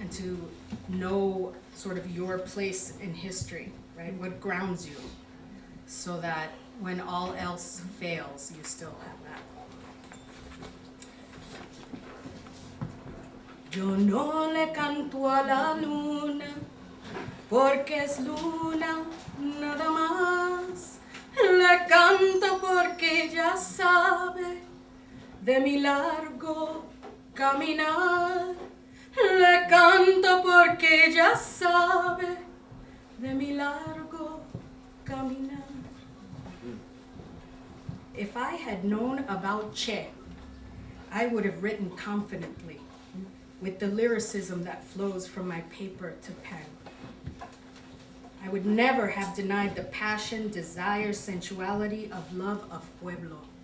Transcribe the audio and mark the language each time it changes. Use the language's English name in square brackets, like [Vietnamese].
[English] And to know sort of your place in history, right? What grounds you, so that when all else fails, you still have that. [Spanish] Yo no le canto a la luna, porque es luna nada más. Le canto porque ella sabe de mi largo caminar. Le canto porque ella sabe de mi largo caminar. [English] If I had known about Che, I would have written confidently, with the lyricism that flows from my paper to pen. I would never have denied the passion, desire, sensuality of love of Pueblo.